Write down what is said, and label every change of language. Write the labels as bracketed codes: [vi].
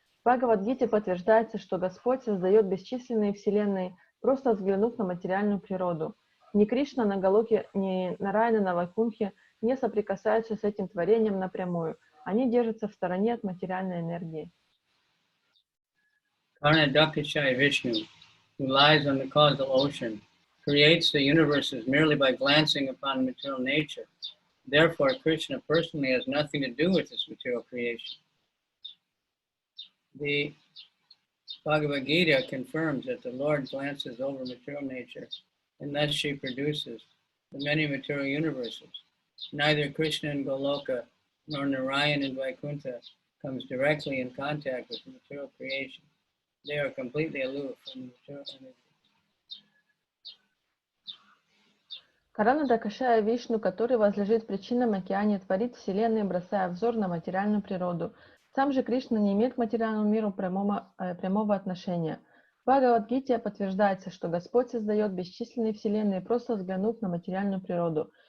[ru] В Бхагавад-гите подтверждается, что Господь создает бесчисленные вселенные, просто взглянув на материальную природу. Ни Кришна на Галоке, ни Нараяна на Вайкунтхе не соприкасаются с этим творением напрямую. Они держатся в стороне от материальной энергии. [en] Karana Dakashaya Vishnu, who lies on the causal ocean, creates the universes merely by glancing upon material nature. Therefore, Krishna personally has nothing to do with this material creation. The Bhagavad Gita confirms that the Lord glances over material nature, and thus she produces the many material universes. Neither Krishna in Goloka nor Narayan in Vaikuntha comes directly in contact with the material creation. They are completely aloof from the material energy. [ru] Карана Дакашая Вишну, который возлежит в причинном океане, творит вселенные, бросая взор на материальную природу. Сам же Кришна не имеет к материальному миру прямого отношения. В Бхагавад-гите подтверждается, что Господь создает бесчисленные вселенные, просто взглянув на материальную природу.